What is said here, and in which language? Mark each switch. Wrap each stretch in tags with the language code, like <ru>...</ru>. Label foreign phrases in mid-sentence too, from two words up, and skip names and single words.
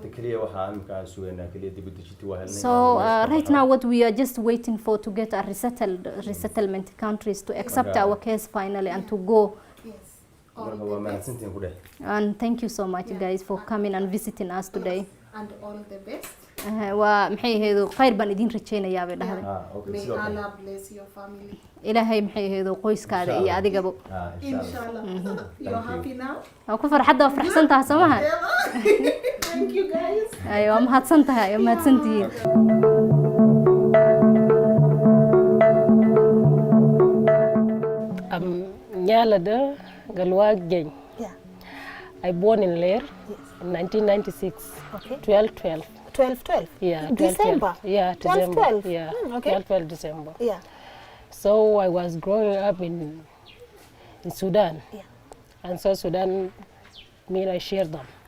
<en>So right now what we are just waiting for to get a resettlement countries to accept our case finally and to go. Yes. And thank you so much guys for coming and visiting us today. And all the best.</en> <so>waa maxay ahayd khayr baan idin rajeynayaa bay dhahday.</so> <en>May Allah bless your family.</en> <so>Ilaahay maxay ahayd qoyskaada iyo adigaba.</so> <en>Inshallah. You are happy now?</en> <so>Waa ku farxadda waa faraxsan tahay Soomaha.</so> <en>Thank you guys.</en> <so>Waa mahadsan tahay, waa mahadsantihiin. Nyalada Galwa Geng.</so> <en>Yeah. I born in Lair in 1996. Okay. 12/12. 12/12. Yeah. December. 12/12. Yeah, December. 12/12. Yeah. Okay. 12/12 December. Yeah. So I was growing up in Sudan. Yeah. And so Sudan, I share them.</en>